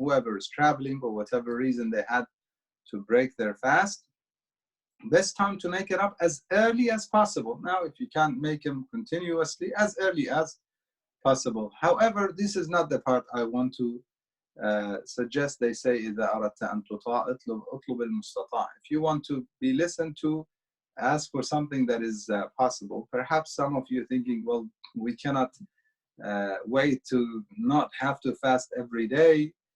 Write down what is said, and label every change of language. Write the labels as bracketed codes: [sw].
[en] Whoever is traveling for whatever reason, they had to break their fast. Best time to make it up as early as possible. Now, if you can't make them continuously, as early as possible. However, this is not the part I want to suggest. They say, [ar] إذا أردت أن تطاع اطلب المستطاع. [en] If you want to be listened to, ask for something that is possible. Perhaps some of you are thinking, well, we cannot wait to not have to fast every day.